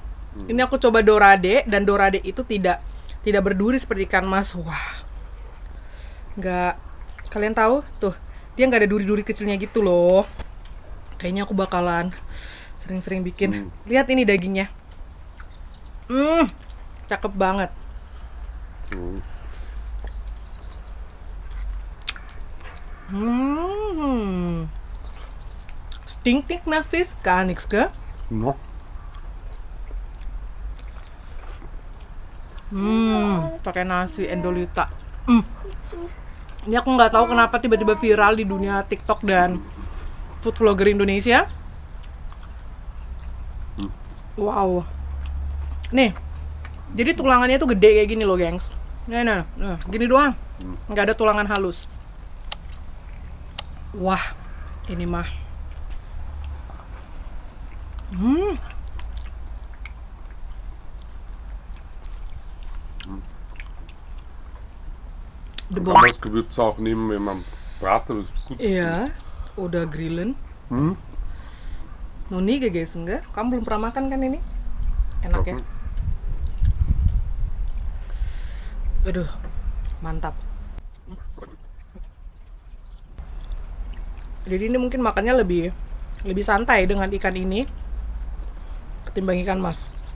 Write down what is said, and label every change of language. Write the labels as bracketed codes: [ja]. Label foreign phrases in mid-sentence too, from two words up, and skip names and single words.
[id] Ini aku coba dorade, dan dorade itu tidak berduri seperti ikan mas. Wah, nggak. Kalian tahu tuh, dia nggak ada duri-duri kecilnya gitu loh. Kayaknya aku bakalan sering-sering bikin. Lihat ini dagingnya. Cakep banget. [de] Stinkt nicht nach Fisch, gar nichts, gell? [id] No. Pakai nasi Endolita. Ini aku nggak tahu kenapa tiba-tiba viral di dunia TikTok dan [en] food vlogger [id] Indonesia. Wow. Nih, jadi tulangannya tuh gede kayak gini loh, gengs. Nah, gini doang. Nggak ada tulangan halus. Wah, ini mah. [de] Man kann das Gewürz auch nehmen, wenn man bratet, das ist gut. [id] Iya, udah grillen. Noni guys, enggak? Kamu belum pernah makan kan ini? Enak ya? Aduh, mantap. Jadi ini mungkin makannya lebih santai dengan ikan ini ketimbang ikan mas.